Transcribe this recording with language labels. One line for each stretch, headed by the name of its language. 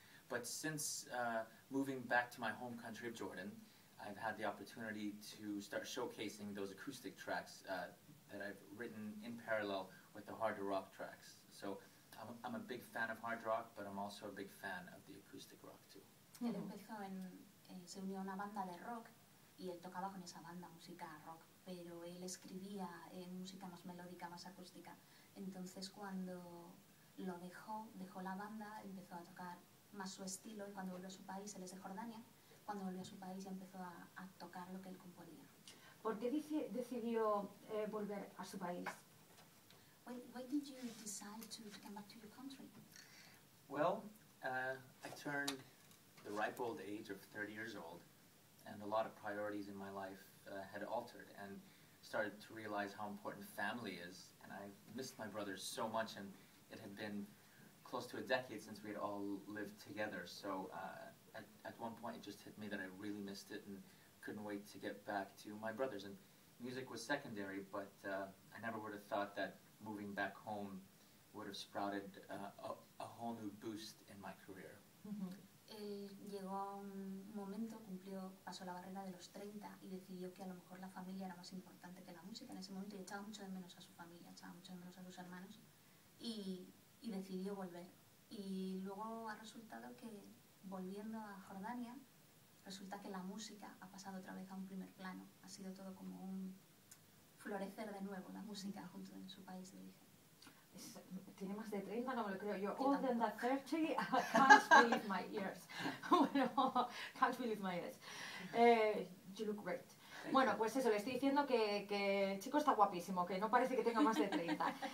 English: But since moving back to my home country of Jordan, I've had the opportunity to start showcasing those acoustic tracks that I've written in parallel with the harder rock tracks. So I'm a big fan of hard rock, but I'm also a big fan of the acoustic rock too.
Spanish: Él empezó se unió a una banda de rock y él tocaba con esa banda música rock, pero él escribía música más melódica, más acústica. Entonces cuando lo dejó la banda, empezó a tocar más su estilo, y cuando volvió a su país, él es de Jordania, cuando volvió a su país ya empezó a tocar lo que él componía. ¿Por qué decidió volver a su país?
English: Why did you decide to come back to your country? Well, I turned the ripe old age of 30 years old, and a lot of priorities in my life had altered, and started to realize how important family is. And I missed my brothers so much, and it had been close to a decade since we had all lived together. So at one point it just hit me that I really missed it and couldn't wait to get back to my brothers. And music was secondary, but I never would have thought that moving back home would have sprouted a whole new boost in my career.
Spanish: Él llegó a un momento, pasó la barrera de los 30 y decidió que a lo mejor la familia era más importante que la música en ese momento, y echaba mucho de menos a su familia, echaba mucho de menos a sus hermanos, y decidió volver. Y luego ha resultado que, volviendo a Jordania, resulta que la música ha pasado otra vez a un primer plano. Ha sido todo como un florecer de nuevo, la música junto en su país de origen. Tiene más de 30, no me lo creo yo.
English: Older than that 30, I can't believe my ears. Bueno, can't believe my ears. You look great.
Spanish: Bueno, pues eso, le estoy diciendo que el chico está guapísimo, que no parece que tenga más de 30.